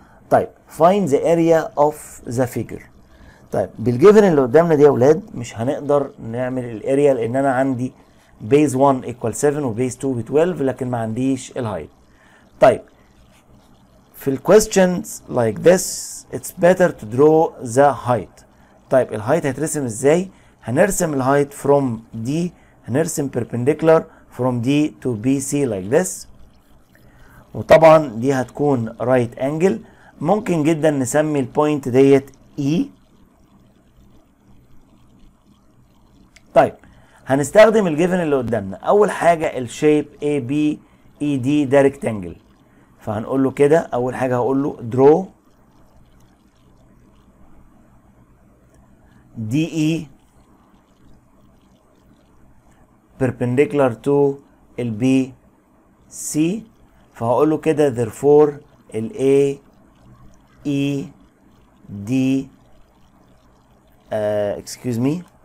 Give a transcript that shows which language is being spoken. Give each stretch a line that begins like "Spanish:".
English: طيب find the area of the figure.
Arabic: طيب بالجيفن اللي قدامنا دي يا اولاد مش هنقدر نعمل الاريا لان انا عندي
English: base 1 equal 7
Arabic: وبيز 2 ب 12 لكن ما عنديش الهايت. طيب في ال
English: questions like this it's better to draw the height.
Arabic: طيب الهايت هيترسم ازاي؟ هنرسم الهايت from D، هنرسم
English: perpendicular from D to BC like this،
Arabic: وطبعا دي هتكون
English: right angle.
Arabic: ممكن جدا نسمي البوينت ديت E. طيب هنستخدم الجيفن اللي قدامنا. اول حاجه الشيب AB ED ده ريكتانجل، فهنقول له كده اول حاجه هقول له
English: draw DE perpendicular to
Arabic: ال BC، فهقول له كده therefore ال AED
English: excuse me